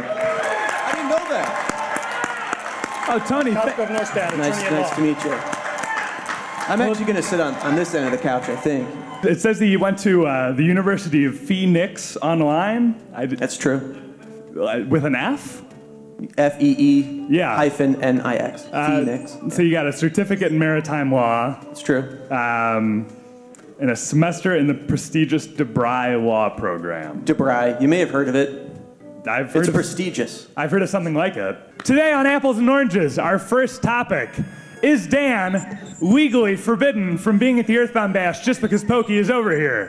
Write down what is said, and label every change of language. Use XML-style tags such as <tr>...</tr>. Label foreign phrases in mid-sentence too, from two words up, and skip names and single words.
<en>I didn't know that. Oh, Tony. Cosgrove Norstead, attorney at law. Nice to meet you. I'm actually going to sit on this end of the couch, I think. It says that you went to the University of Phoenix online. That's true. With an F? F-E-E yeah. -N-I-X. Phoenix. So you got a certificate in maritime law. It's true. And a semester in the prestigious DeBry Law program. DeBry. You may have heard of it. It's prestigious. I've heard of something like it. Today on Apples and Oranges, our first topic is Dan legally forbidden from being at the Earthbound Bash just because Pokey is over here?</en>